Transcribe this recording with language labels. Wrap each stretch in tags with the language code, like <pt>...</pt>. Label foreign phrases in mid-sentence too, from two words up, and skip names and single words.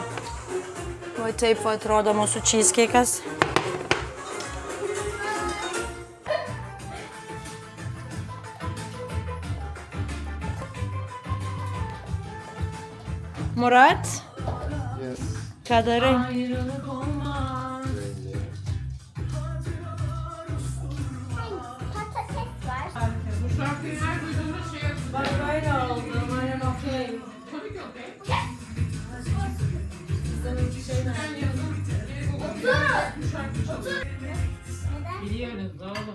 <lt>O taip atrodo mūsų cheesecake'as. Murat, Yes. ką darai?</lt> <tr>Ayrılık olmaz. Patates var. Bu şarkıyı her duyduğumda şey yapıyoruz. Bak böyle oldu, umarım okey. Tabii ki okey. Biliyoruz oğlum.</tr>